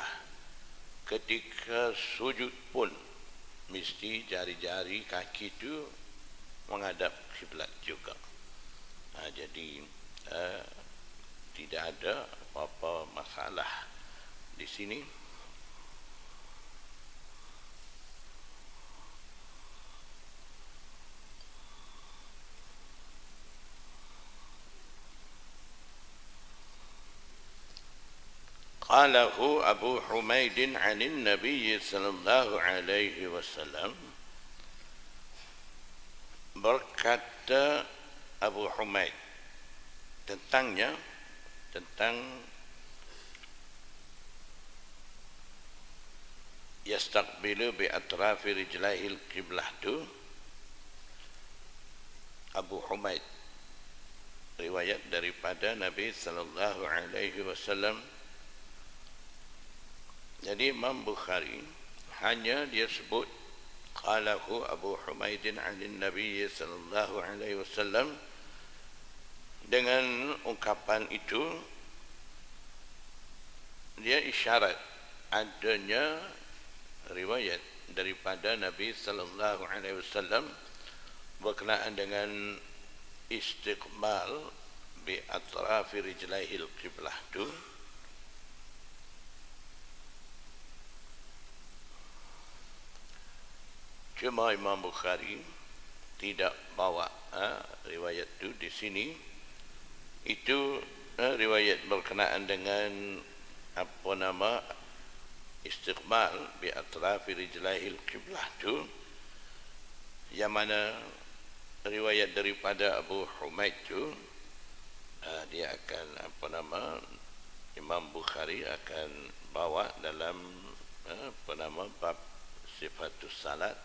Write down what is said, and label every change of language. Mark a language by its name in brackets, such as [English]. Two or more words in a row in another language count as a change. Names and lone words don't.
[Malay] Ketika sujud pun mesti jari-jari kaki itu menghadap kiblat juga. Jadi tidak ada apa-apa masalah di sini. [Arabic] قاله أبو حميد عن النبي صلى الله عليه وسلم, [Malay] berkata Abu Humaid tentangnya, tentang [Arabic] يستقبل بأطراف رجليه القبلة [Malay] tu. Abu Humaid riwayat daripada Nabi [Arabic] صلى الله عليه وسلم. [Malay] Jadi Imam Bukhari hanya dia sebut [Arabic] قاله أبو حميد عن النبي صلى الله عليه وسلم. [Malay] Dengan ungkapan itu dia isyarat adanya riwayat daripada Nabi [Arabic] صلى الله عليه وسلم [Malay] berkenaan dengan [Arabic] استقبال بأطراف رجليه القبلة [Malay] tu. Cuma Imam Bukhari tidak bawa riwayat itu di sini. Itu riwayat berkenaan dengan apa nama [Arabic] استقبال بأطراف رجليه القبلة [Malay] tu, yang mana riwayat daripada Abu Humaid tu dia akan apa nama Imam Bukhari akan bawa dalam apa nama bab [Arabic] صفة الصلاة.